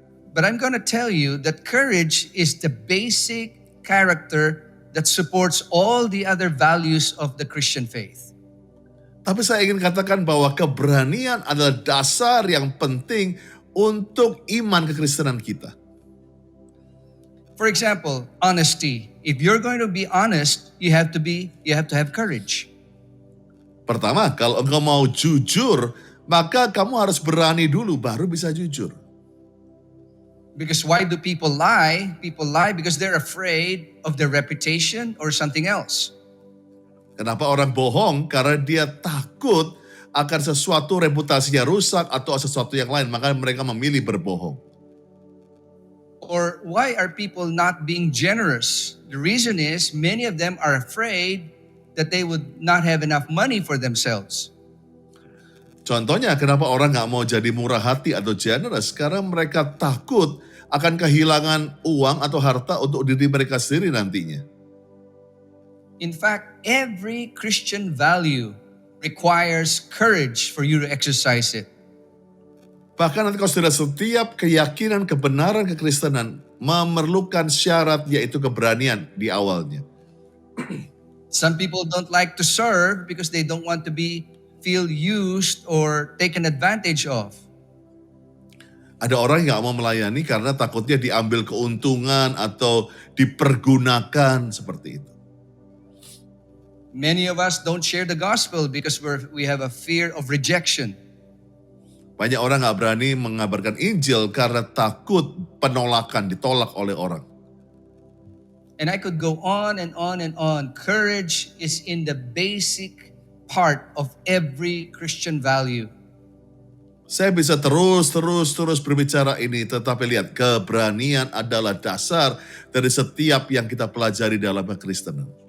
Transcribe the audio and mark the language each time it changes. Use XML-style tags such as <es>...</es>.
<en>But I'm going to tell you that courage is the basic character that supports all the other values of the Christian faith.</en> <id>Tapi saya ingin katakan bahwa keberanian adalah dasar yang penting untuk iman kekristenan kita.</id> <en>For example, honesty. If you're going to be honest, you have to have courage.</en> <id>Pertama, kalau engkau mau jujur, maka kamu harus berani dulu baru bisa jujur.</id> <en>Because why do people lie? People lie because they're afraid of their reputation or something else.</en> <id>Kenapa orang bohong? Karena dia takut akan sesuatu reputasinya rusak atau sesuatu yang lain, maka mereka memilih berbohong.</id> <en>Or why are people not being generous? The reason is many of them are afraid that they would not have enough money for themselves.</en> <id>Contohnya, kenapa orang nggak mau jadi murah hati atau generous? Karena mereka takut akan kehilangan uang atau harta untuk diri mereka sendiri nantinya.</id> <en>In fact, every Christian value requires courage for you to exercise it.</en> <id>Bahkan nanti kalau sudah setiap keyakinan kebenaran kekristenan memerlukan syarat yaitu keberanian di awalnya.</id> <en>Some people don't like to serve because they don't want to feel used or taken advantage of.</en> <id>Ada orang yang nggak mau melayani karena takutnya diambil keuntungan atau dipergunakan seperti itu.</id> <en>Many of us don't share the gospel because we have a fear of rejection.</en> <id>Banyak orang nggak berani mengabarkan Injil karena takut penolakan, ditolak oleh orang.</id> <en>And I could go on and on and on. Courage is in the basic part of every Christian value.</en> <id>Saya bisa terus berbicara ini, tetapi lihat, keberanian adalah dasar dari setiap yang kita pelajari dalam kekristenan.</id>